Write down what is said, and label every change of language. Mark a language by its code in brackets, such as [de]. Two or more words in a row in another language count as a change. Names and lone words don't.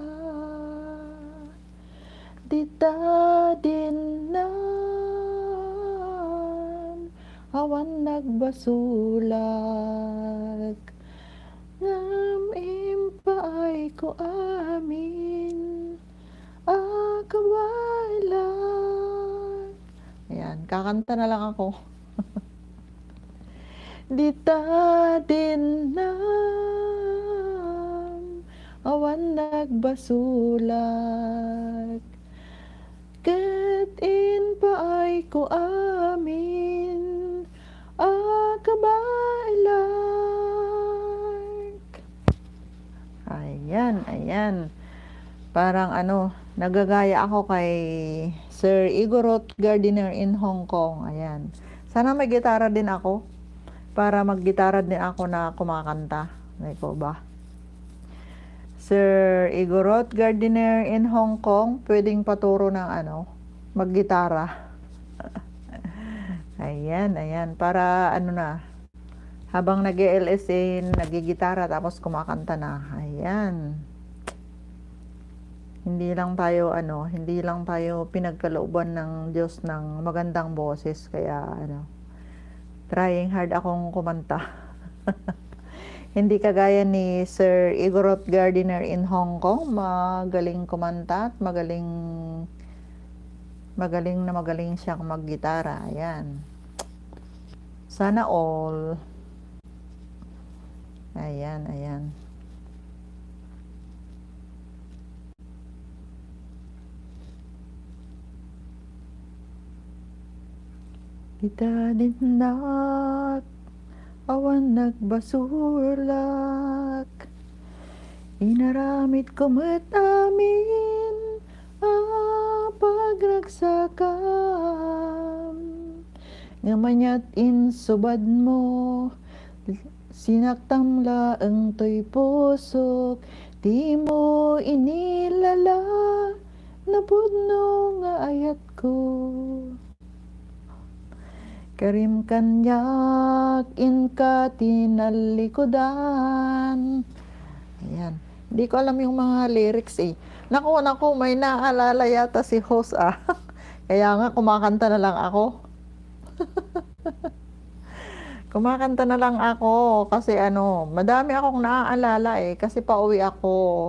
[ilo] Dita din awan nagbasulag, ngam impaay ko amin, akabailag. [tl] Ayan, kakanta na lang ako. [ilo] Dita din awan nagbasulag, ket in paay ko amin, akabailag. [tl] Ayan, ayan. Parang nagagaya ako kay Sir Igorot Gardiner in Hong Kong. Ayan. Sana may gitara din ako para maggitara din ako na kumakanta. Ikaw ba? Sir Igorot Gardiner in Hong Kong, pwedeng paturo ng maggitara. Ayan, ayan. Para habang nag-LSA, nagigitara tapos kumakanta na. Ayan. Hindi lang tayo pinagkalooban ng Diyos ng magandang boses. Kaya [en] trying hard [tl] akong kumanta. Hindi kagaya ni Sir Igorot Gardiner in Hong Kong, magaling kumanta at magaling siyang maggitara. Ayan. Sana all. Ayan, ayan. [ilo] Kita din awan nagbasulak, inaramid ko met amin pagragsakam, ngamanyat insubad mo Sinaktam laeng to'y pusok, di mo inilala, napudno nga ayat ko. Karim kanyak inka tinalikodan. [tl] Ayan. Hindi ko alam yung mga lyrics eh. Naku, may naalala yata si host ah. Kaya nga kumakanta na lang ako. Kumakanta na lang ako kasi madami akong naaalala eh kasi pauwi ako.